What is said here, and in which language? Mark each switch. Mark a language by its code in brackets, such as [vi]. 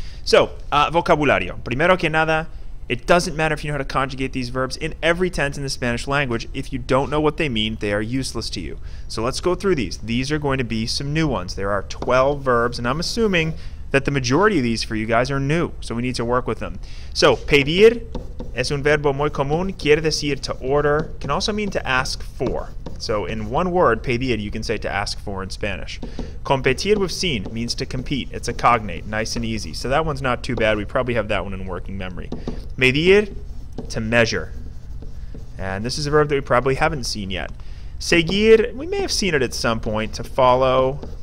[en] So, vocabulario. [es] Primero que nada, [en] it doesn't matter if you know how to conjugate these verbs in every tense in the Spanish language. If you don't know what they mean, they are useless to you. So let's go through these. These are going to be some new ones. There are 12 verbs, and I'm assuming that the majority of these for you guys are new, so we need to work with them. So, [es] pedir es un verbo muy común, quiere decir [en] to order, can also mean to ask for. So in one word, pedir, you can say to ask for in Spanish. Competir with sin means to compete. It's a cognate, nice and easy. So that one's not too bad. We probably have that one in working memory. Medir, to measure. And this is a verb that we probably haven't seen yet. Seguir, we may have seen it at some point, to follow.